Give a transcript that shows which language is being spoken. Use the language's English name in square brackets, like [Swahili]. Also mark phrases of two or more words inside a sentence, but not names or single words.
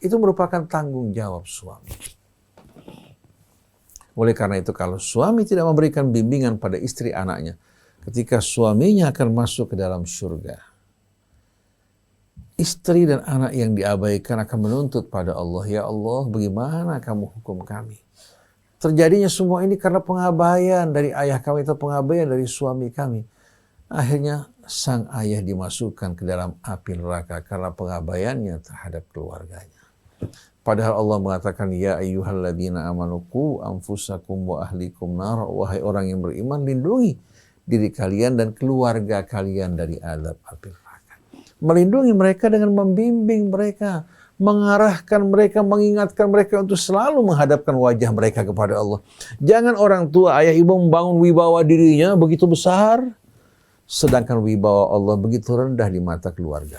[Indonesian] Itu merupakan tanggung jawab suami. Oleh karena itu, kalau suami tidak memberikan bimbingan pada istri anaknya, ketika suaminya akan masuk ke dalam surga, istri dan anak yang diabaikan akan menuntut pada Allah, ya Allah, bagaimana kamu hukum kami? Terjadinya semua ini karena pengabaian dari ayah kami atau pengabaian dari suami kami. Akhirnya sang ayah dimasukkan ke dalam api neraka karena pengabaiannya terhadap keluarganya. Padahal Allah mengatakan, [Arabic] يا أيها الذين آمنوا قوا أنفسكم وأهليكم نار. [Indonesian] Wahai orang yang beriman, lindungi diri kalian dan keluarga kalian dari azab api neraka. Melindungi mereka dengan membimbing mereka, mengarahkan mereka, mengingatkan mereka untuk selalu menghadapkan wajah mereka kepada Allah. Jangan orang tua, ayah ibu membangun wibawa dirinya begitu besar, sedangkan wibawa Allah begitu rendah di mata keluarganya.